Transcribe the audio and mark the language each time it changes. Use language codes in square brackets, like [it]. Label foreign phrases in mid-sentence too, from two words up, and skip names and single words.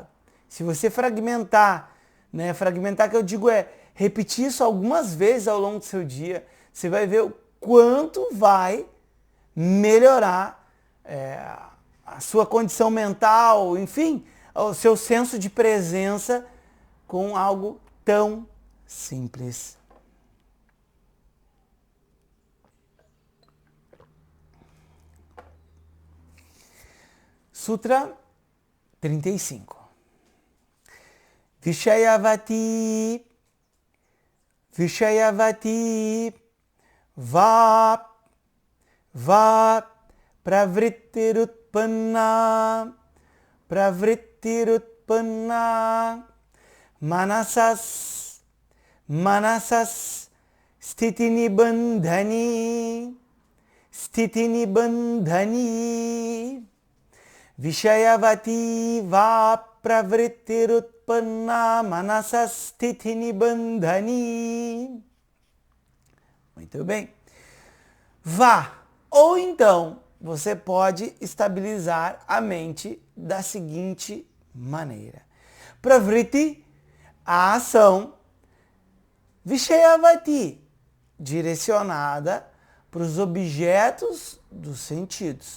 [pt] Se você fragmentar, né, fragmentar que eu digo é repetir isso algumas vezes ao longo do seu dia, você vai ver o quanto vai melhorar a sua condição mental, enfim, o seu senso de presença com algo tão simples. Sutra 35. [sa] विषयवती, विषयवती, वा प्रवृत्तिरुत्पन्ना, प्रवृत्तिरुत्पन्ना, मनसः, स्थितिनिबन्धनी, स्थितिनिबन्धनी, विषयवती वा प्रवृत्तिरुत्पन्ना मनसः स्थितिनिबन्धनी. [pt] Muito bem. Vá. Ou então, você pode estabilizar a mente da seguinte maneira. Pravritti, a ação. Vishayavati, direcionada para os objetos dos sentidos.